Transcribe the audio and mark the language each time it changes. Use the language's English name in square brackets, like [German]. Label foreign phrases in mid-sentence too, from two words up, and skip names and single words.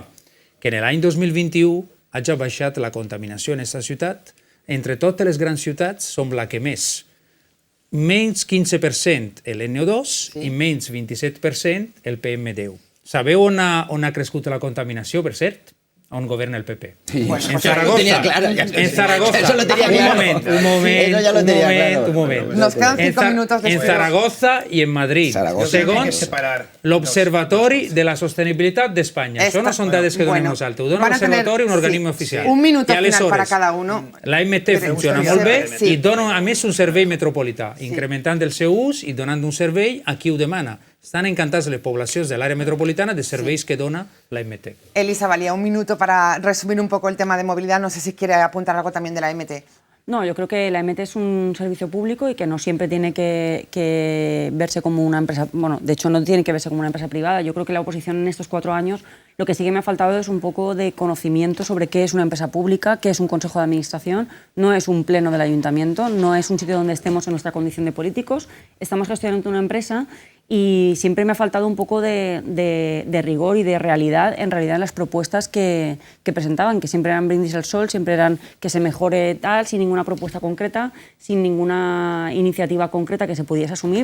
[Catalan] Que en l'any 2021 hagi baixat la contaminació en aquesta ciutat. Entre totes les grans ciutats som la que més menys 15% l'NO2 i menys 27% el PM10. Sabeu on ha crescut la contaminació, per cert? On governa el PP. Sí. [Spanish] Bueno, En pues Zaragoza. claro, En Zaragoza. Eso lo tenía claro. [Catalan] Un moment. [Spanish] Nos quedan 5 minutos [Catalan] En [Spanish] después. [Catalan] Zaragoza i en Madrid, Zaragoza. segons l'Observatori de la Sostenibilitat d'Espanya. Això no són dades que donem [Spanish] Bueno, [Catalan] nosaltres, ho dona [Spanish] van a tener, [Catalan] l'Observatori, un organisme [Spanish] sí, [Catalan] oficial. [Spanish] un minuto [Catalan] I [Spanish] final [Catalan] aleshores, [Spanish] para cada uno. [Catalan] L'AMT funciona molt bé Sí. i dona, a més, un servei metropolità, incrementant el seu ús i donant un servei a qui ho demana. Estan encantats les poblacions de l'àrea metropolitana de serveis que dona l'AMT. [Spanish] Elisa Valía, un minuto para resumir un poco el tema de movilidad. No sé si quiere apuntar algo también de la AMT. No, yo creo que la AMT es un servicio público y que no siempre tiene que verse como una empresa, bueno, de hecho no tiene que verse como una empresa privada. Yo creo que la oposición en estos 4 años lo que sí que me ha faltado es un poco de conocimiento sobre qué es una empresa pública, qué es un consejo de administración, no es un pleno del ayuntamiento, no es un sitio donde estemos en nuestra condición de políticos, estamos gestionando una empresa y siempre me ha faltado un poco de rigor y de realidad en las propuestas que presentaban, que siempre eran brindis al sol, siempre eran que se mejore tal, sin ninguna propuesta concreta, sin ninguna iniciativa concreta que se pudiese asumir.